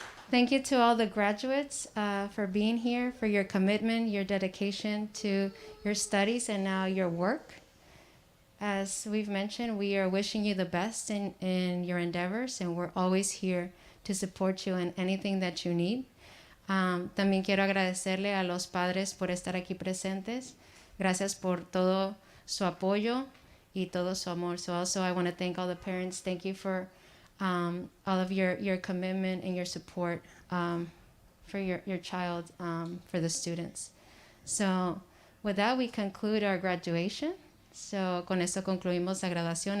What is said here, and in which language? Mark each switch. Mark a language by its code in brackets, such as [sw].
[en] Thank you to all the graduates for being here, for your commitment, your dedication to your studies and now your work. As we've mentioned, we are wishing you the best in your endeavors, and we're always here to support you in anything that you need. [es] También quiero agradecerle a los padres por estar aquí presentes. Gracias por todo su apoyo y todo su amor. [en] So also I want to thank all the parents. Thank you for all of your commitment and your support for your child, for the students. So with that, we conclude our graduation. [es] So con esto concluimos la graduación.